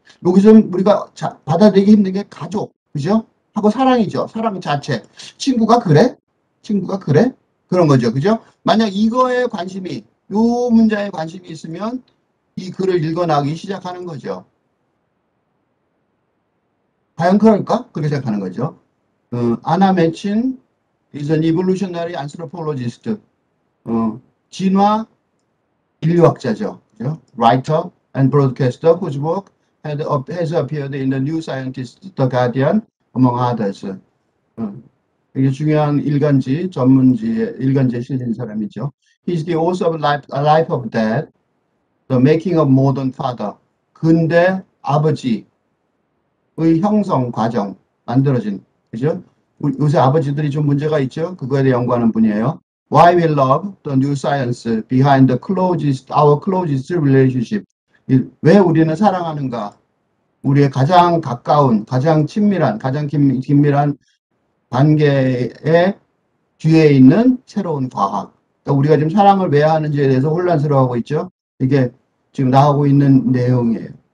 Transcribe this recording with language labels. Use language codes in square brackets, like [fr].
[ko] 여기서 우리가 받아들이기 힘든 게 가족, 그죠? 하고 사랑이죠. 사랑 자체. 친구가 그래? 그런 거죠. 그죠? 만약 이거에 관심이, 요 문자에 관심이 있으면 이 글을 읽어나가기 시작하는 거죠. 과연 그럴까? 그렇게 생각하는 거죠. 아나 매친 [en] is an evolutionary anthropologist. [ko] 진화 인류학자죠. 그죠? [en] Writer and broadcaster whose work has appeared in the New Scientist, The Guardian, among others. [ko] 이게 중요한 일간지에 실린 사람이죠. [en] He's the author of A Life of Death, The Making of Modern Father. [ko] 근대 아버지의 형성 과정, 만들어진, 그죠? 요새 아버지들이 좀 문제가 있죠? 그거에 대해 연구하는 분이에요. [en] Why we love the new science behind our closest relationship. [ko] 왜 우리는 사랑하는가? 우리의 가장 가까운, 가장 친밀한, 가장 긴밀한 관계의 뒤에 있는 새로운 과학. 그러니까 우리가 지금 사랑을 왜 하는지에 대해서 혼란스러워하고 있죠. 이게 지금 나오고 있는 내용이에요.